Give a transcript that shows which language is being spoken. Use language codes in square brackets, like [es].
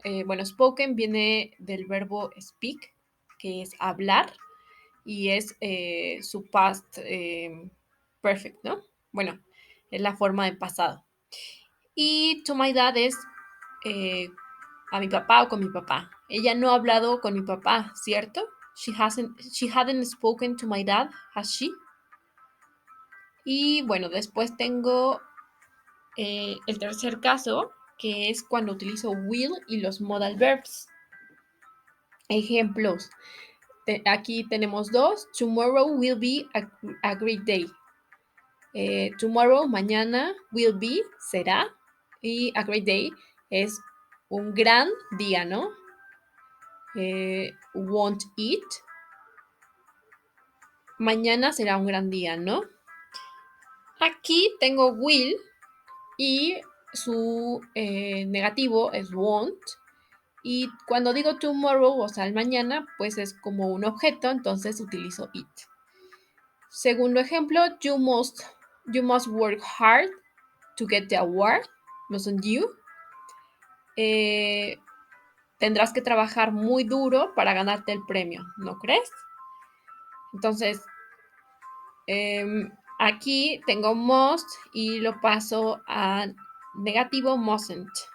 [es] Bueno, spoken viene del verbo speak, que es hablar, y es su past perfect, ¿no? Bueno, es la forma de pasado. Y [en] to my dad [es] es a mi papá o con mi papá. Ella no ha hablado con mi papá, ¿cierto? [en] She hadn't spoken to my dad, has she? [es] Y bueno, después tengo el tercer caso, que es cuando utilizo will y los modal verbs. Ejemplos. Aquí tenemos dos. [en] Tomorrow will be a great day. [es] Tomorrow, mañana, [en] will be, [es] será. Y [en] a great day [es] es un gran día, ¿no? [en] Won't it. [es] Mañana será un gran día, ¿no? Aquí tengo will y su negativo es won't. Y cuando digo tomorrow, o sea, el mañana, pues es como un objeto, entonces utilizo it. Segundo ejemplo, [en] you must work hard to get the award, mustn't you? [es] Tendrás que trabajar muy duro para ganarte el premio, ¿no crees? Entonces, aquí tengo must y lo paso a negativo, mustn't.